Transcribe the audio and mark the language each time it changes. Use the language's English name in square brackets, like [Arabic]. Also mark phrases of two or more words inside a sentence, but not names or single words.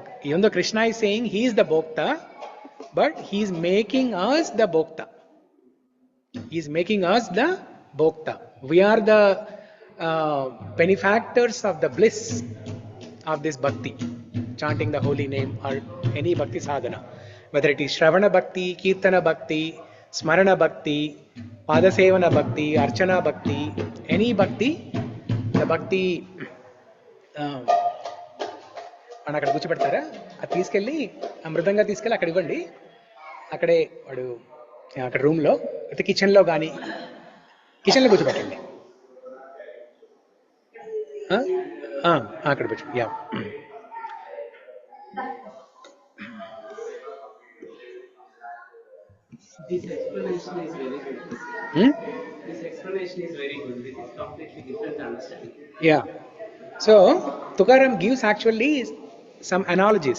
[English] Even though Krishna is saying he is the Bhokta, but he is making us the Bhokta. He is making us the Bhokta. We are the benefactors of the bliss of this bhakti, chanting the holy name or any bhakti sadhana. Whether it is Shravana Bhakti, Kirtana Bhakti, Smarana Bhakti, Padasevana Bhakti, Archana Bhakti, any bhakti, the bhakti [Telugu] అని అక్కడ కూర్చోబెడతారా, అది తీసుకెళ్ళి ఆ మృదంగా తీసుకెళ్ళి అక్కడ ఇవ్వండి. అక్కడే వాడు అక్కడ రూమ్లో అయితే కిచెన్లో కానీ కిచెన్లో కూర్చోబెట్టండి. అక్కడ పెట్టు. యా [English] This explanation is very good. This explanation is very good. This is completely different understanding. Yeah. So Tukaram gives actually some analogies.